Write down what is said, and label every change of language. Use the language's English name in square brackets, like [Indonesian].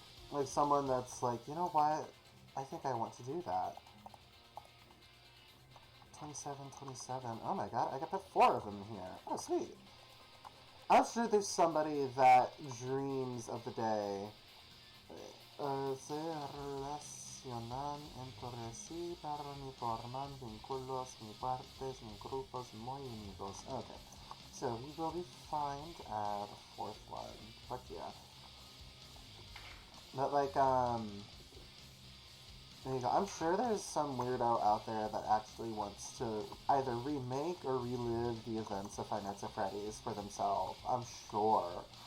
[English] Like, someone that's like, you know what? I think I want to do that. 27, 27. Oh my god, I got put 4 of them here. Oh, sweet. I'm sure there's somebody that dreams of the day. [Spanish] Se relacionan entre sí pero ni forman vínculos ni partes ni grupos muy unidos. [English] Okay, so we will be fine at 4th one. Fuck yeah. But like, there you go. I'm sure there's some weirdo out there that actually wants to either remake or relive the events of Five Nights at Freddy's for themselves. I'm sure.